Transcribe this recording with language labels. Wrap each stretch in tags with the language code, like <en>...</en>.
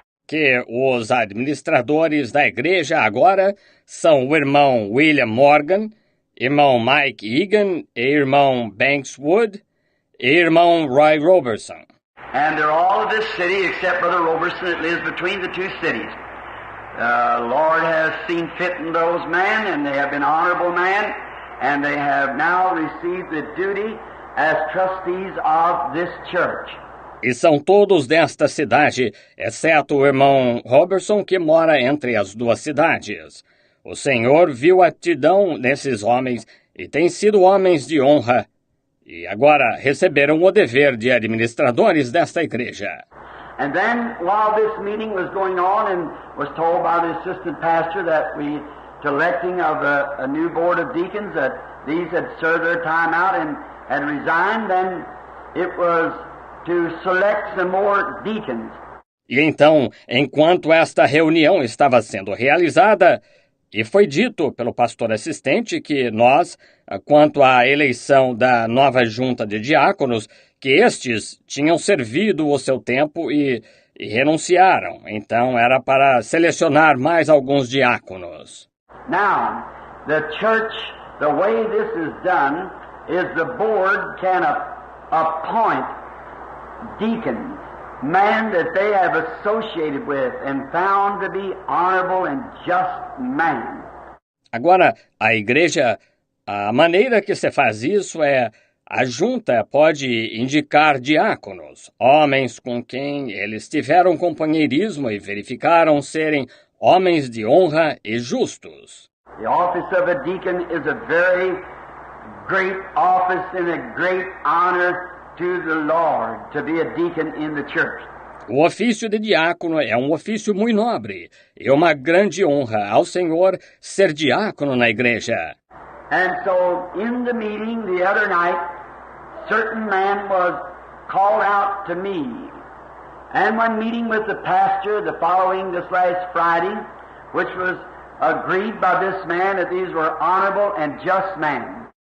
<pt>Que os administradores da igreja agora são o irmão William Morgan, irmão Mike Egan, irmão Banks Wood e irmão Roy Roberson.</pt> <en>And they're all of this city except Brother Roberson that lives between the two cities. Lord has seen fit in those men, and they have been honorable men, and they have now received the duty as trustees of this church.</en> <pt>E são todos desta cidade, exceto o irmão Robertson, que mora entre as duas cidades. O Senhor viu a aptidão nesses homens e têm sido homens de honra. E agora receberam o dever de administradores desta igreja.</pt> <en>And then, while this meeting was going on and was told by the assistant pastor that we, to electing of a new board of deacons, that these had served their time out and had resigned, then it was to select some more deacons.</en> <pt>E então, enquanto esta reunião estava sendo realizada, e foi dito pelo pastor assistente que nós, quanto à eleição da nova junta de diáconos, que estes tinham servido o seu tempo e renunciaram. Então era para selecionar mais alguns diáconos.</pt> <en>Now, the church, the way this is done, is the board can appoint deacons, men that they have associated with and found to be honorable and just men.</en> <pt>Agora, a igreja, a maneira que se faz isso é: a junta pode indicar diáconos, homens com quem eles tiveram companheirismo e verificaram serem homens de honra e justos.</pt> <en>The office of a deacon is a very great office and a great honor to the Lord to be a deacon in the church.</en> <pt>O ofício de diácono é um ofício muito nobre e uma grande honra ao Senhor ser diácono na igreja.</pt> <en>And so, in the meeting the other night, certain man was called out to me. And when meeting with the pastor the following this last Friday, which was agreed by this man that these were honorable and just men.</en>